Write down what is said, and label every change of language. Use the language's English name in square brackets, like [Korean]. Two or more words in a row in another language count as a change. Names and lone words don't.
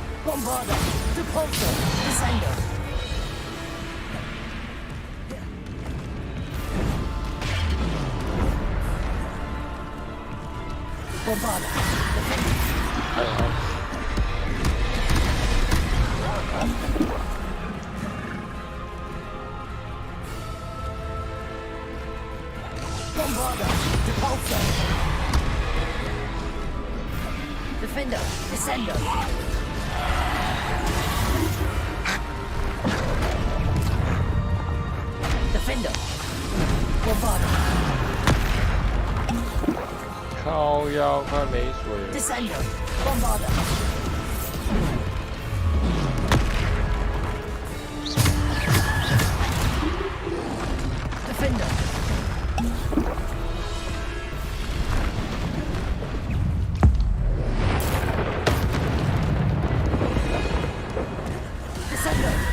[English] Bombarder, Repulsor, Descender. Bombarder, Bombarder, Repulsor. Defender, Descender. Defender, Bombarder. [Chinese] 靠腰，快没水了。 [English] Descender, Bombarder. Defender. Descender.